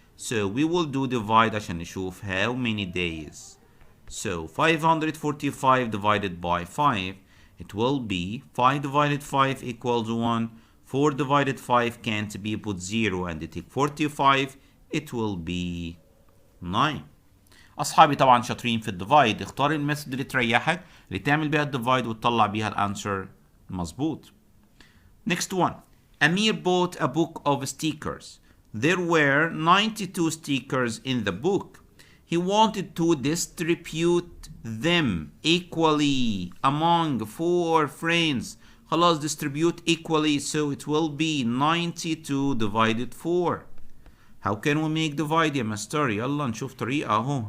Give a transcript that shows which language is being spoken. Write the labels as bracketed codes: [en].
[en] So we will do divide [ar] عشان نشوف [en] how many days. So 545 divided by 5, it will be 5 divided 5 equals 1. 4 divided 5 can't be put 0 and take 45, it will be 9. [ar] أصحابي طبعا شاطرين في الديفايد. اختار الميثود اللي تريحك اللي تعمل بيها الديفايد وتطلع بيها الانسر مظبوط. [en] Next one. Amir bought a book of stickers. There were 92 stickers in the book. He wanted to distribute them equally among 4 friends. [ar] خلاص [en] distribute equally, so it will be 92 divided 4. How can we make divide [ar] يا مستر؟ يلا نشوف طريقة اهو.